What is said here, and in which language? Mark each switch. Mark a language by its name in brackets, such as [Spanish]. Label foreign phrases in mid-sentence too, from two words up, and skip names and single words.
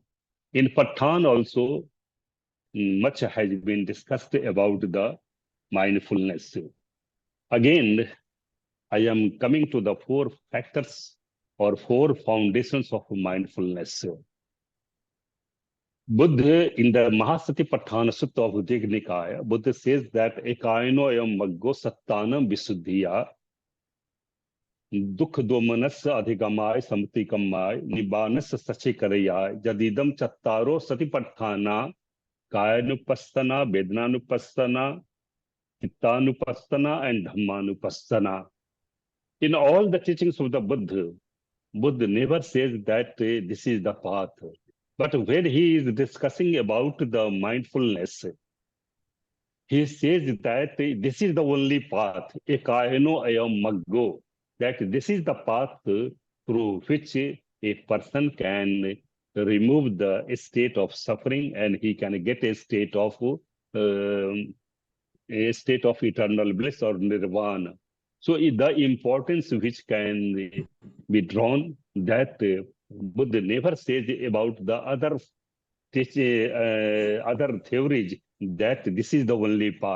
[English] In Pathan also, much has been discussed about the mindfulness. Again, I am coming to the 4 factors or 4 foundations of mindfulness. Buddha, in the Satipaṭṭhāna Sutta of Uddiyaka Nikaya, Buddha says that [Pali] ekāyano ayam maggo sattānam visuddhiya dukh domanasya adhigamaya samatikamaya nibbānasya sachikaraya jadidam chattaro satipaṭṭhāna kāyanupassanā, vedanānupassanā, cittānupassanā, [English] and dhammānupasanā. In all the teachings of the Buddha, Buddha never says that this is the path. But when he is discussing about the mindfulness, he says that this is the only path, [Pali] ekāyano ayam maggo, [English] that this is the path through which a person can remove the state of suffering and he can get a state of eternal bliss or nibbāna. So the importance which can be drawn that Buddha never says about the other theories that this is the only path.